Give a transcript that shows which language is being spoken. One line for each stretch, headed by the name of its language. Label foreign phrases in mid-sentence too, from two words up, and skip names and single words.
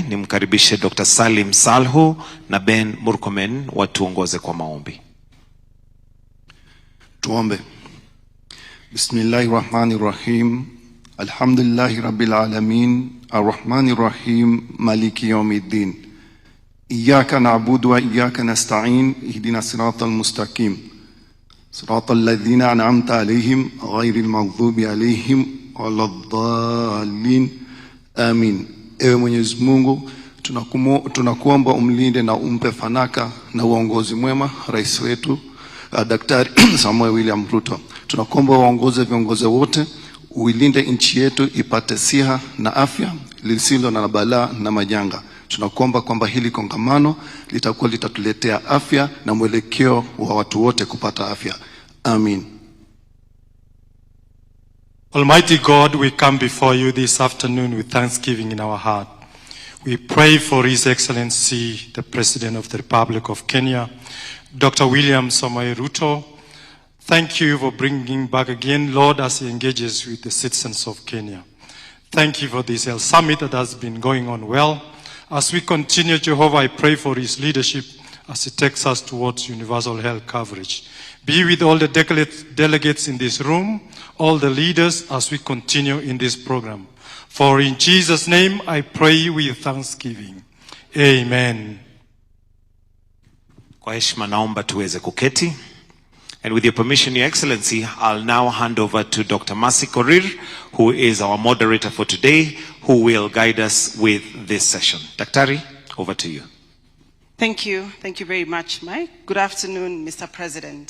Swahili: Nimkaribishe Dr. Salim Salhu na Ben Murkomen watuongoze kwa maombi. Tuombe.
Arabic: بسم الله الرحمن الرحيم. الحمد لله رب العالمين. الرحمن الرحيم. مالك يوم الدين. إياك نعبد وإياك نستعين. اهدنا الصراط المستقيم. صراط الذين أنعمت عليهم غير المغضوب عليهم ولا الضالين. Amin.
Swahili: Ewe Mwenyezi Mungu, tunakuomba umlinde na umpe fanaka na uongozi mwema rais wetu Daktari Samoei William Ruto. Tunakuomba waongoze viongozi wote, uilinde nchi yetu ipate siha na afya lisilo na balaa na majanga. Tunakuomba kwamba hili kongamano litakuwa litatuletea afya na mwelekeo wa watu wote kupata afya. Amin.
English: Almighty God, we come before you this afternoon with thanksgiving in our heart. We pray for His Excellency, the President of the Republic of Kenya, Dr. William Samoei Ruto. Thank you for bringing back again, Lord, as He engages with the citizens of Kenya. Thank you for this health summit that has been going on well. As we continue, Jehovah, I pray for His leadership as He takes us towards universal health coverage. Be with all the delegates in this room, all the leaders as we continue in this program. For in Jesus' name I pray with thanksgiving. Amen.
Swahili: Kwa heshima naomba tuweze kuketi.
English: And with your permission, Your Excellency, I'll now hand over to Dr. Mercy Korir, who is our moderator for today, who will guide us with this session. Daktari, over to you. Thank you. Thank you very much, Mike. Good afternoon, Mr. President.